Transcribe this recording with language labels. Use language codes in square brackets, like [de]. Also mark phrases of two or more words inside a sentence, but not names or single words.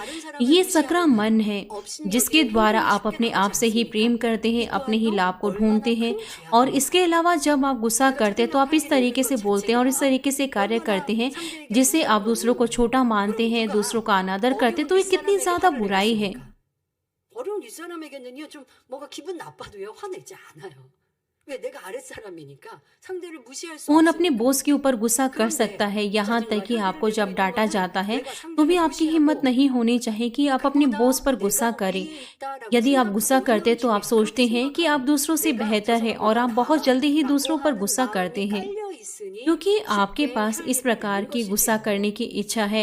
[hi] ये सकरा मन है जिसके द्वारा आप अपने आप से ही प्रेम करते हैं, अपने ही लाभ को ढूंढते हैं। और इसके अलावा जब आप गुस्सा करते हैं तो आप इस तरीके से बोलते हैं और इस तरीके से कार्य करते हैं जिससे आप दूसरों को छोटा मानते हैं, दूसरों का अनादर करते हैं। तो ये कितनी ज़्यादा बुराई है। [ko] 어려운 윗사람에게는요, 좀 뭔가 기분 나빠도요, 화내지 않아요. 왜? 내가 아랫사람이니까 상대를 무시할 수 [hi] कौन अपने [ko] 없으니까. [hi] बॉस के ऊपर गुस्सा कर सकता है? यहाँ तक कि आपको जब डांटा जाता है तो भी आपकी हिम्मत नहीं होनी चाहिए कि आप अपने बॉस पर गुस्सा करें। यदि आप गुस्सा करते तो आप सोचते हैं कि आप दूसरों से बेहतर हैं और आप बहुत जल्दी ही दूसरों पर गुस्सा करते हैं क्योंकि आपके पास इस प्रकार की गुस्सा करने की इच्छा है।